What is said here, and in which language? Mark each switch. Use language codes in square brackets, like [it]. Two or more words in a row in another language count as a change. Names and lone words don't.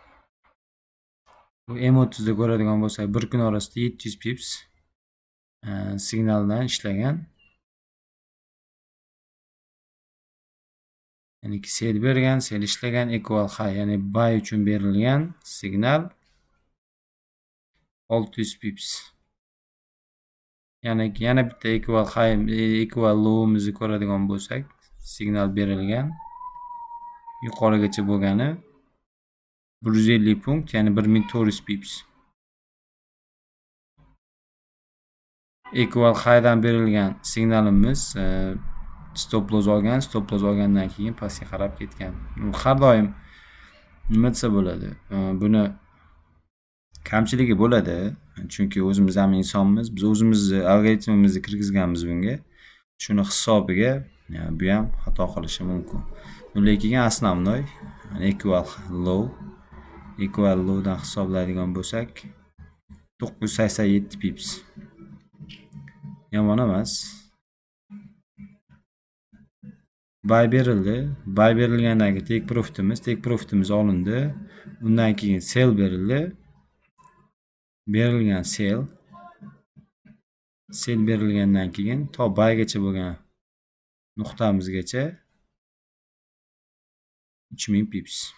[uz] Bu M30 da ko'radigan bo'lsak, bir kun orasida 700 pips signaldan ishlagan. Ya'ni sel bergan, sel ishlagan, [en] equal high, [uz] ya'ni buy uchun berilgan signal 600 pips. Ya'ni yana bitta [en] equal high, equal low'imizni [uz] ko'radigan bo'lsak, signal berilgan yuqorigacha bo'lgani 150 punkt, ya'ni 1400 pips. [en] Equal high [uz] dan berilgan signalimiz [en] stop loss [uz] olgan, [en] stop loss [uz] olgandan keyin pastga qarab ketgan. Har doim nima desa bo'ladi? Buni kamchiligi bo'ladi, chunki o'zimiz ham insonmiz. Biz o'zimizni algoritmimizni kirgizganmiz bunga. Shuni hisobiga bu ham xato qilishi mumkin. Lekin основной [en] equal low, equal low [uz] dan hisoblaydigan bo'lsak 987 pips. Yomon emas. Buy berildi. Buy berilgandan keyin [en] take profitimiz [uz] olindi. Undan keyin sell berildi. Berilgan sell berilgandan keyin to buygacha bo'lgan nuqtamizgacha 3000 pips.